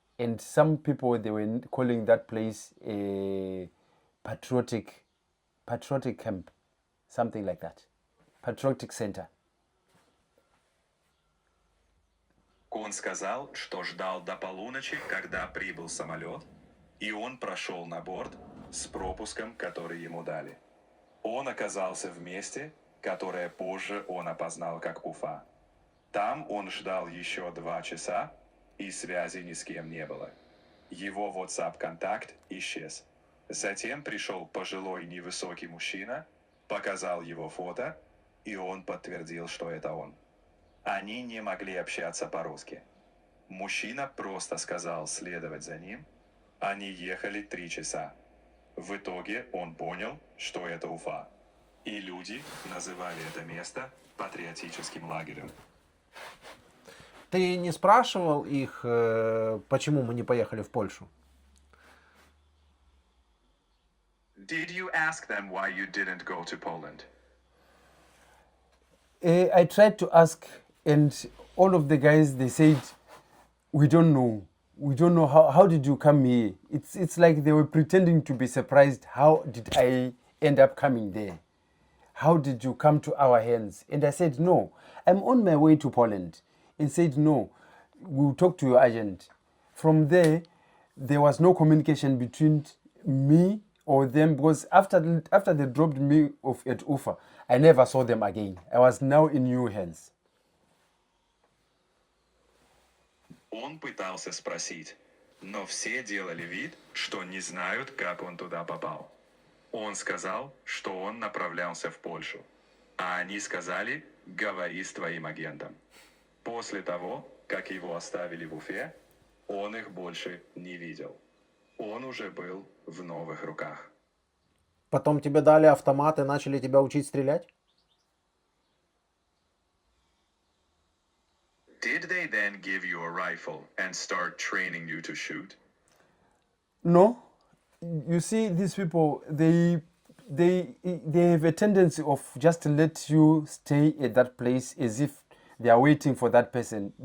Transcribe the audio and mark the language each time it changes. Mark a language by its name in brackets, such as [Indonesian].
[English] And some people, they were calling that place a patriotic camp, something like that, patriotic center. [Russian] Он сказал, что ждал до полуночи, когда прибыл самолет, и он прошел на борт с пропуском, который ему дали. Он оказался в месте, которое позже он опознал как Уфа. Там он ждал еще 2 часа, и связи ни с кем не было. Его WhatsApp-контакт исчез. Затем пришел пожилой невысокий мужчина, показал его фото, и он подтвердил, что это он. Они не могли общаться по-русски. Мужчина просто сказал следовать за ним. Они ехали 3 часа. В итоге он понял, что это Уфа. И люди называли это место патриотическим лагерем. Ты не спрашивал их, почему мы не поехали в Польшу? [English] Did you ask them why you didn't go to Poland? I tried to ask, and all of the guys, they said, "We don't know. We don't know how did you come here?" It's like they were pretending to be surprised. How did I end up coming there? How did you come to our hands? And I said, "No, I'm on my way to Poland." And said, "No, we'll talk to your agent." From there, there was no communication between me or them, because after they dropped me off at Ufa, I never saw them again. I was now in new hands. [Russian] Он пытался спросить, но все делали вид, что не знают, как он туда попал. Он сказал, что он направлялся в Польшу. А они сказали, говори с твоим агентом. После того, как его оставили в Уфе, он их больше не видел. Он уже был в новых руках. Потом тебе дали автомат и начали тебя учить стрелять? [English] Did they then give you a rifle and start training you to shoot? No, you see, these people, they have a tendency of just let you stay at that place as if they are waiting for that person.